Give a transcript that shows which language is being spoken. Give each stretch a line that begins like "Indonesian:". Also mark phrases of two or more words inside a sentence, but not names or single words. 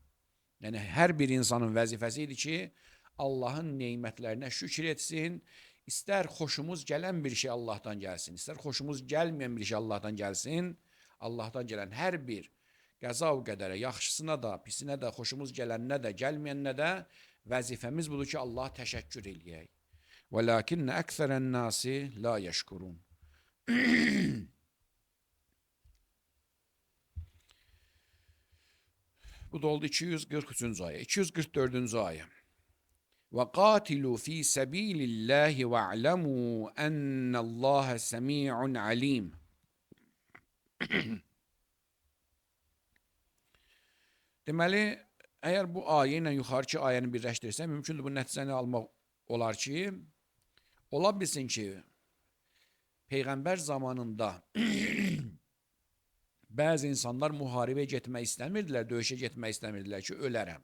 Azerbaijani: Yəni hər bir insanın vəzifəsi idi ki, Allahın neymətlərinə şükür etsin, istər xoşumuz gələn bir şey Allahdan gəlsin, istər xoşumuz gəlməyən bir şey Allahdan gəlsin, Allahdan gələn hər bir qəza və qədərə, yaxşısına da, pisinə də, xoşumuz gələnə də, gəlməyənə də vəzifəmiz budur ki, Allaha təşəkkür eləyək.
Arabic: وَلَٰكِنَّ أَكْثَرَ النَّاسِ لَا يَشْكُرُونَ.
Azerbaijani: Bu da oldu 243-cü ayə. 244-cü ayə.
Arabic: وَقَاتِلُوا فِي سَب۪يلِ اللّٰهِ وَاعْلَمُوا اَنَّ اللّٰهَ سَمِيعٌ عَلِيمٌ.
Azerbaijani: Deməli, əgər bu ayə ilə yuxarıki ayəni birləşdirsək, mümkündür bu nəticəni almaq olar ki, ola bilsin ki, Peyğəmbər zamanında bəzi insanlar müharibəyə getmək istəmirdilər, döyüşə getmək istəmirdilər ki, ölərəm.